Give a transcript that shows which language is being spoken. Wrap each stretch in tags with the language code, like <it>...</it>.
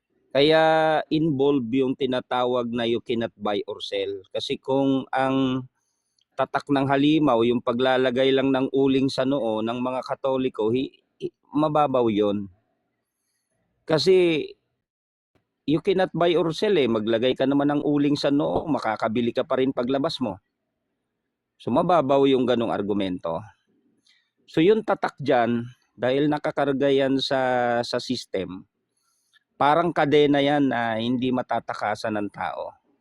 <tl>Kaya involved yung tinatawag na</tl> <en>you cannot buy or sell.</en> <tl>Kasi kung ang tatak ng halimaw, yung paglalagay lang ng uling sa noo ng mga Katoliko, mababaw yon. Kasi</tl> <en>you cannot buy or sell</en> <tl>eh. Maglagay ka naman ng uling sa noo, makakabili ka pa rin paglabas mo. So mababaw yung ganong argumento. So yung tatak dyan, dahil nakakarga yan sa system, parang kadena yan na hindi matatakasan ng tao.</tl>